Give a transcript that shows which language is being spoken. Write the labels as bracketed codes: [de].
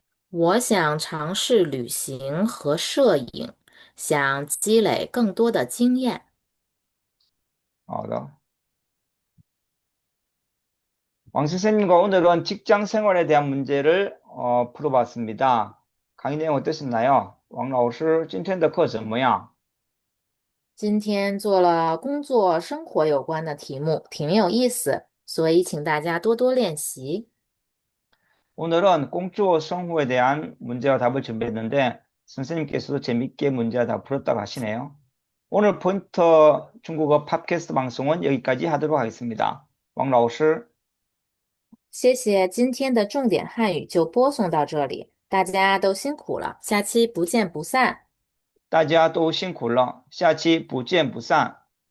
[zh] 我想尝试旅行和摄影，想积累更多的经验。好的， [ko] 왕 선생님과 오늘은 직장 생활에 대한 문제를 풀어봤습니다. 강의 내용 어떠셨나요? [zh] 왕老师今天的课怎么样？今天做了工作生活有关的题目，挺有意思，所以请大家多多练习。 [ko] 오늘은 공투어 성후에 대한 문제와 답을 준비했는데 선생님께서도 재밌게 문제와 답 풀었다고 하시네요. 오늘 포인터 중국어 팟캐스트 방송은 여기까지 하도록 하겠습니다. [zh] 왕老师，谢谢，今天的重点汉语就播送到这里，大家都辛苦了，下期不见不散。大家都辛苦了，下期不见不散。